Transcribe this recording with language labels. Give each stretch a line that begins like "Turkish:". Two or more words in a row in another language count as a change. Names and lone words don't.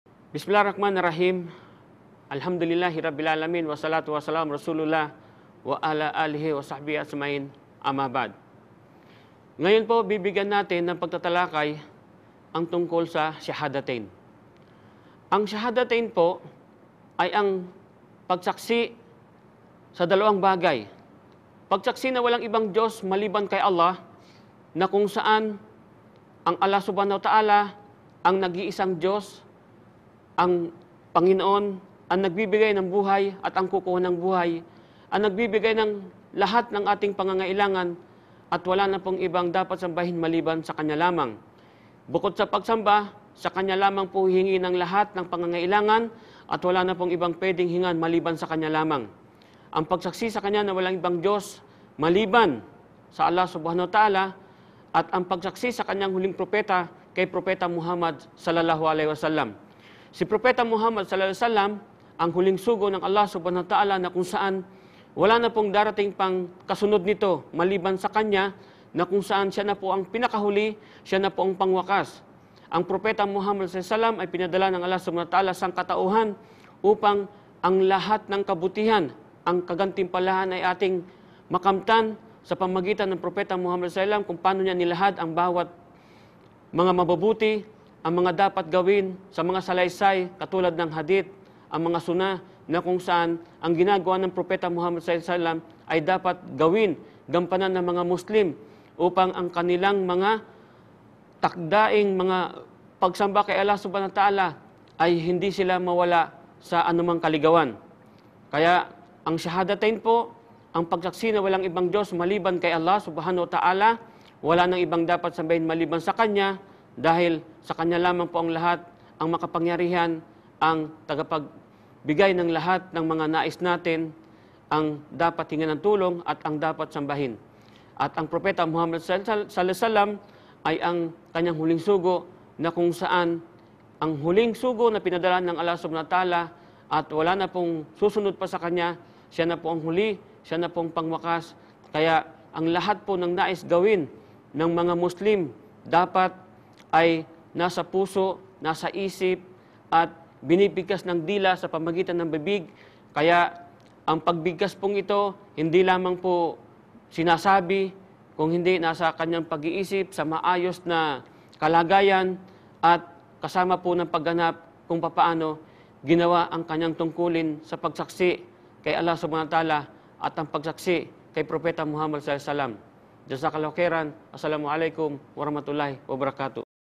Arabic: بسم الله الرحمن الرحيم. الحمد لله رب العالمين. والصلاة والسلام رسول الله وعلى آله وصحبه أجمعين. أما بعد.
Filipino: Ngayon po, bibigyan natin ng pagtatalakay ang tungkol sa Shahadatain. Ang Shahadatain po ay ang pagsaksi sa dalawang bagay. Pagsaksi na walang ibang Diyos maliban kay Allah, na kung saan ang Allah
Arabic: سبحانه وتعالى
Filipino: ang nag-iisang Diyos, ang Panginoon, ang nagbibigay ng buhay at ang kukuha ng buhay, ang nagbibigay ng lahat ng ating pangangailangan at wala na pong ibang dapat sambahin maliban sa Kanya lamang. Bukod sa pagsamba, sa Kanya lamang po hingi ng lahat ng pangangailangan at wala na pong ibang pwedeng hingan maliban sa Kanya lamang. Ang pagsaksi sa Kanya na walang ibang Diyos maliban sa Allah
Arabic: سبحانه وتعالى
Filipino: at ang pagsaksi sa Kanyang huling propeta kay Propeta Muhammad
Arabic: صلى الله عليه وسلم.
Filipino: Si Propeta Muhammad
Arabic: صلى الله عليه وسلم
Filipino: ang huling sugo ng Allah
Arabic: سبحانه وتعالى
Filipino: na kung saan wala na pong darating pang kasunod nito maliban sa Kanya, na kung saan siya na po ang pinakahuli, siya na po ang pangwakas. Ang Propeta Muhammad
Arabic: صلى الله عليه وسلم
Filipino: ay pinadala ng Allah
Arabic: سبحانه وتعالى
Filipino: sa katauhan upang ang lahat ng kabutihan, ang kagantimpalahan ay ating makamtan sa pamagitan ng Propeta Muhammad
Arabic: صلى الله عليه وسلم
Filipino: kung paano niya nilahad ang bawat mga mabubuti, ang mga dapat gawin sa mga salaysay katulad ng hadith, ang mga sunah na kung saan ang ginagawa ng Propeta Muhammad
Arabic: صلى الله عليه وسلم
Filipino: ay dapat gawin, gampanan ng mga Muslim upang ang kanilang mga takdaing mga pagsamba kay Allah
Arabic: سبحانه وتعالى
Filipino: ay hindi sila mawala sa anumang kaligawan. Kaya ang Shahadatain po, ang pagsaksi na walang ibang Diyos maliban kay Allah
Arabic: سبحانه وتعالى,
Filipino: wala nang ibang dapat sambahin maliban sa Kanya, dahil sa Kanya lamang po ang lahat, ang makapangyarihan, ang tagapagbigay ng lahat ng mga nais natin, ang dapat hingan ng tulong at ang dapat sambahin. At ang Propeta Muhammad
Arabic: صلى الله عليه وسلم
Filipino: ay ang Kanyang huling sugo, na kung saan ang huling sugo na pinadala ng Allah
Arabic: سبحانه وتعالى
Filipino: at wala na pong susunod pa sa Kanya, siya na po ang huli, siya na pong pangwakas. Kaya ang lahat po ng nais gawin ng mga Muslim dapat ay nasa puso, nasa isip, at binibigkas ng dila sa pamagitan ng bibig. Kaya ang pagbigkas pong ito, hindi lamang po sinasabi, kung hindi nasa kanyang pag-iisip sa maayos na kalagayan at kasama po ng pagganap kung papaano ginawa ang kanyang tungkulin sa pagsaksi kay Allah
Arabic: سبحانه وتعالى
Filipino: at ang pagsaksi kay Propeta Muhammad
Arabic: صلى الله عليه وسلم. جزاك الله خيرا. السلام عليكم ورحمة الله وبركاته.